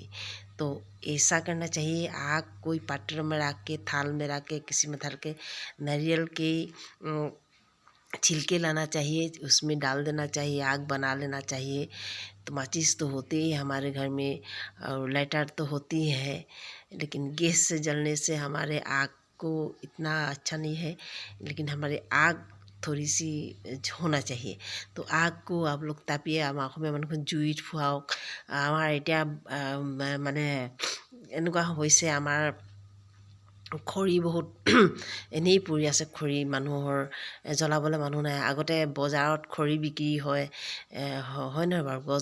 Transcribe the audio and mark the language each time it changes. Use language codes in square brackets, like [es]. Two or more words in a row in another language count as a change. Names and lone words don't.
[hi] तो ऐसा करना चाहिए, आग कोई पात्र में रख के, थाल में रख के, किसी में धर के नारियल के छिलके लाना चाहिए, उसमें डाल देना चाहिए, आग बना लेना चाहिए। तो माचिस तो होती ही हमारे घर में, और लाइटर तो होती है, लेकिन गैस से जलने से हमारे आग को इतना अच्छा नहीं है। लेकिन हमारे आग थोड़ी सी होना चाहिए। तो आग को आप लोग तापिए, [as] অসমীয়া মানুহখন জুইত ফুৱাওক। আমাৰ এতিয়া মানে এনেকুৱা হৈছে, আমাৰ খৰি বহুত এনেই পৰি আছে। খৰি মানুহৰ জ্বলাবলৈ মানুহ নাই। আগতে বজাৰত খৰি বিক্ৰী হয়, হয় নহয় বাৰু?